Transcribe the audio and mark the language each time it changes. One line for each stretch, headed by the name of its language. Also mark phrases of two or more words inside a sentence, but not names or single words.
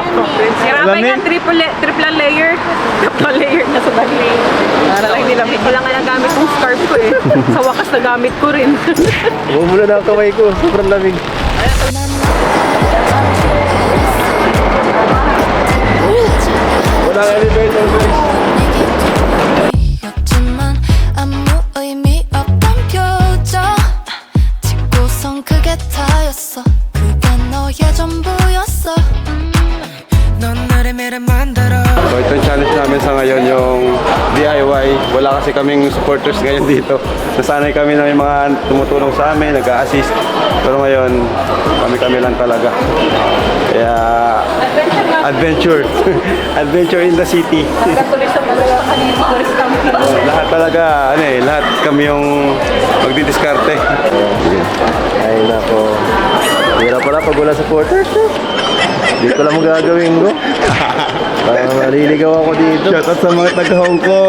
Filipino: Grabe nga, triple layer. Triple layer na sa bali. Para lang nilamig. Wala nga lang gamit yung scarf ko eh. Sa wakas na gamit ko rin. Bumula na ang kamay ko, sobrang lamig. Wala nga elevator guys.
Korean: 였지만 아무 의미 없던 표정 짓고선 그게 다였어 그게 너의 전부였어 넌 나를 매를 만들어
Filipino: So ito yung challenge namin sa ngayon, yung DIY. Wala kasi kaming supporters ngayon dito. Nasanay kami na may mga tumutulong sa amin, nag-a-assist. Pero ngayon, kami lang talaga. Kaya, adventure.
English: Adventure in the city.
Filipino: Lahat talaga, lahat kami yung magdidiskarte. Ay nako. Hirap pala pag wala supporters. Hindi ko lang magagawin ko. Maliligaw ako dito. Shoutout sa mga taga Hong Kong.